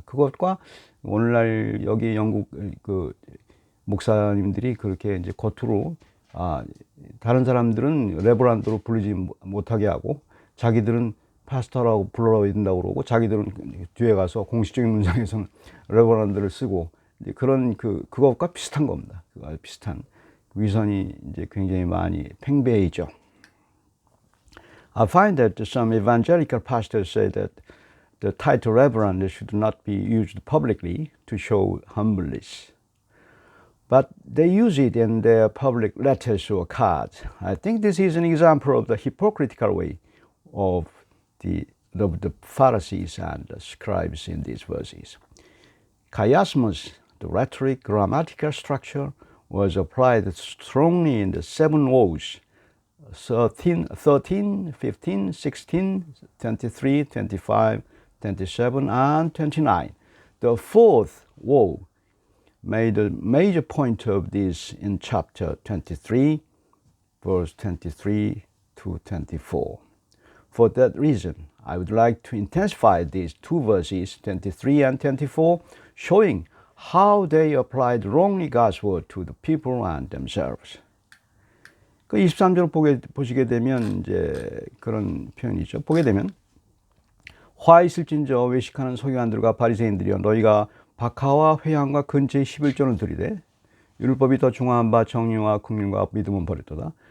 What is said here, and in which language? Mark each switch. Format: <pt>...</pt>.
<ko>그것과 오늘날 여기 영국 그 목사님들이 그렇게 이제 겉으로 다른 사람들은 레버란드로 부르지 못하게 하고 자기들은 파스터라고 불러야 된다고 그러고, 자기들은 뒤에 가서 공식적인 문장에서는 레버란드를 쓰고, 이제 그런 그것과 비슷한 겁니다. 그거 비슷한 위선이 이제 굉장히 많이 팽배해 있죠.</ko> <en>I find that some evangelical pastors say that the title Reverend should not be used publicly to show humbleness, but they use it in their public letters or cards. I think this is an example of the hypocritical way of the Pharisees and the scribes in these verses. Chiasmus, the rhetoric, grammatical structure, was applied strongly in the 7 woes, 13, 15, 16, 23, 25, 27, and 29. The fourth woe made a major point of this in chapter 23, verse 23 to 24. For that reason, I would like to intensify these two verses, 23 and 24, showing how they applied wrongly God's word to the people and themselves.</en> <ko>그 23절 보시게 되면 이제 그런 표현이죠. 보게 되면 화 있을진저 외식하는 서기관들과 바리새인들이여, 너희가 박하와 회향과 근처의 11조는 드리되 율법이 더 중요한 바 정의와 국민과 믿음은 버렸도다.</ko>